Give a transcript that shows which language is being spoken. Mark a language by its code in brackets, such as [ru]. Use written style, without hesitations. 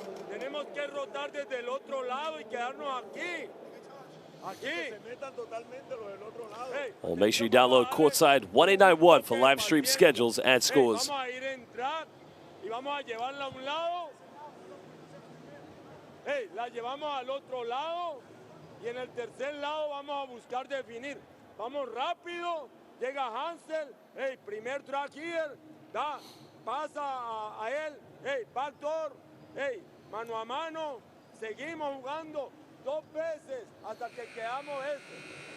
[es] Tenemos que rotar desde el otro lado y quedarnos aquí. [en] Well, make sure you download Courtside 1891 for live stream schedules and scores. [es] Vamos a ir a entrar y vamos a llevarla a un lado. La llevamos al otro lado y en el tercer lado vamos a buscar definir. Vamos rápido, llega Hansel, primer track here, da, pasa a él, backdoor, mano a mano, seguimos jugando 2 veces hasta que quedamos este.